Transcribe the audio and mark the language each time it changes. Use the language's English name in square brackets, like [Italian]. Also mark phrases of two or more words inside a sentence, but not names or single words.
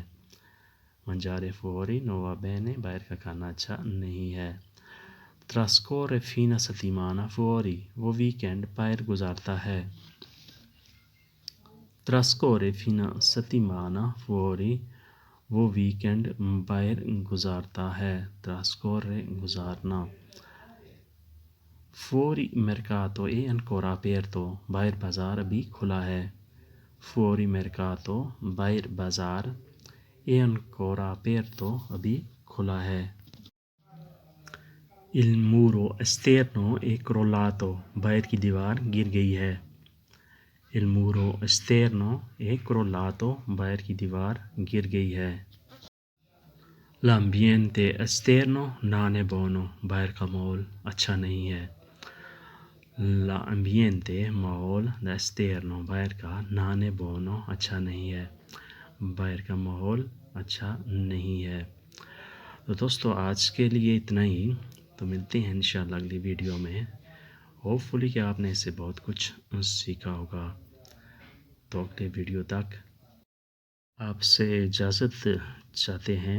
[Italian] Mangiare fuori non va bene [Urdu] باہر کا کھانا اچھا نہیں ہے. [Italian] Trascorre fine settimana fuori. [Urdu] وہ ویکینڈ باہر گزارتا ہے. [Italian] Trascorre fine settimana fuori. [Urdu] وہ ویکینڈ باہر گزارتا ہے. [Italian] Trascorre گزارنا. Fuori mercato è ancora aperto. [Urdu] باہر بازار ابھی کھلا ہے. [Italian] Fuori mercato [Urdu] باہر بازار [Italian] è ancora aperto [Urdu] ابھی کھلا ہے. [Italian] Il muro esterno è crollato. [Urdu] باہر کی دیوار گر گئی ہے. [Italian] Il muro esterno è crollato. [Urdu] باہر کی دیوار گر گئی ہے. [Italian] L'ambiente esterno non è buono. [Urdu] باہر کا ماحول اچھا نہیں ہے. L'ambiente ماحول esterno باہر کا [Italian] non è buono [Urdu] اچھا نہیں ہے. باہر کا ماحول اچھا نہیں ہے. تو دوستو آج کے لیے اتنا ہی. تو ملتے ہیں انشاءاللہ اگلی ویڈیو میں. ہوپ فلی کہ آپ نے اس سے بہت کچھ سیکھا ہوگا. تو اگلے ویڈیو تک آپ سے اجازت چاہتے ہیں.